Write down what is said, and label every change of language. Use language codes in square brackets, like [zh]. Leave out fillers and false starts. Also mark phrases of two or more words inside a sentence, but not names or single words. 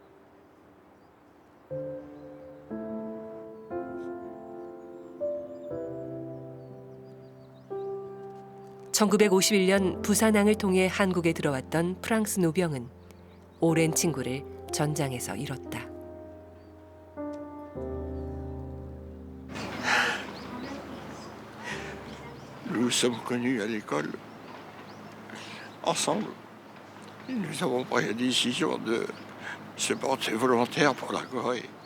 [ko] (1951년) 부산항을 통해 한국에 들어왔던 프랑스 노병은 오랜 친구를 전장에서 잃었다. [fr] Nous nous sommes connus à l'école, ensemble. Et nous avons pris la décision de se porter volontaire pour la Corée.